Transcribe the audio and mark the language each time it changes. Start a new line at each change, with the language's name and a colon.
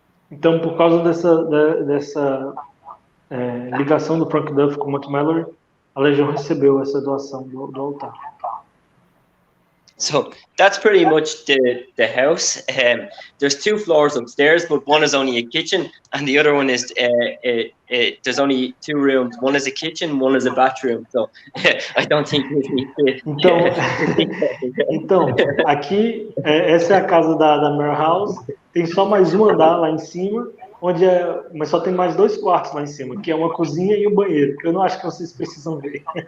Portuguese: Então, por causa dessa ligação do Frank Duff com o Mount Melleray, a Legião recebeu essa doação do altar.
English: So that's pretty much the house. There's 2 floors upstairs, but one is only a kitchen, and the other one is there's only 2 rooms. One is a kitchen, one is a bathroom. So I don't think we need to.
Portuguese: Então, aqui essa é a casa da Myra House. Tem só mais um andar lá em cima, mas só tem mais 2 quartos lá em cima, que é uma cozinha e um banheiro, que eu não acho que vocês precisam ver.